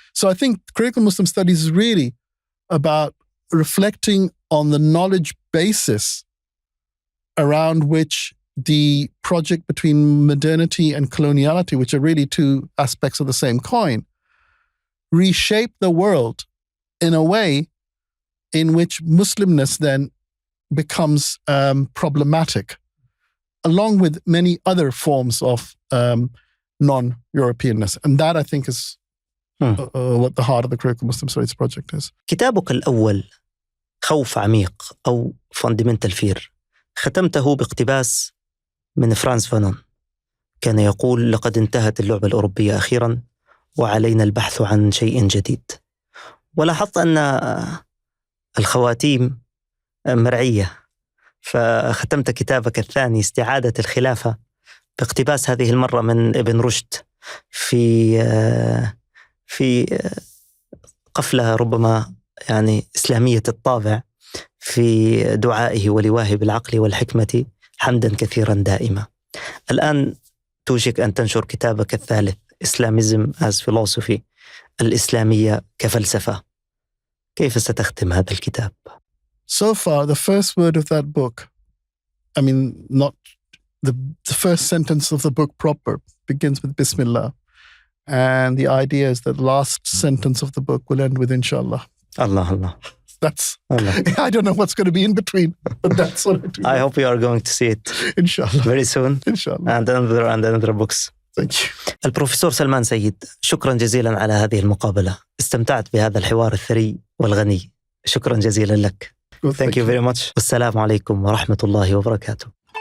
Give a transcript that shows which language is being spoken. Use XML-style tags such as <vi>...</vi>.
<en>So I think critical Muslim studies is really about reflecting on the knowledge basis around which the project between modernity and coloniality, which are really two aspects of the same coin, reshape the world in a way in which Muslimness then becomes problematic, along with many other forms of non-Europeanness. And that, I think, is what the heart of the Critical Muslim Studies project is.</en> <ar>كتابك الأول خوف عميق أو Fundamental Fear ختمته باقتباس من فرانس فانون، كان يقول: لقد انتهت اللعبة الأوروبية أخيرا وعلينا البحث عن شيء جديد. ولاحظت أن الخواتيم مرعية، فختمت كتابك الثاني استعادة الخلافة باقتباس هذه المرة من ابن رشد في قفلة ربما يعني إسلامية الطابع في دعائه ولواه بالعقل والحكمة حمدا كثيرا دائما. الآن توشك أن تنشر كتابك الثالث Islamism as Philosophy، الإسلامية كفلسفة. كيف ستختم هذا الكتاب؟</ar> <en>So far, the first word of that book, I mean, not the first sentence of the book proper begins with Bismillah. And the idea is that the last sentence of the book will end with Inshallah. Allah. That's, Allah. I don't know what's going to be in between, but that's what I do. I hope you are going to see it. Inshallah. Very soon. Inshallah. And another books. Thank you.</en> <ar>البروفيسور سلمان سيد، شكرا جزيلا على هذه المقابلة. استمتعت بهذا الحوار الثري والغني. شكرا جزيلا لك.</ar> <en>Well, Thank you very much.</en> <ar>والسلام عليكم ورحمة الله وبركاته.</ar>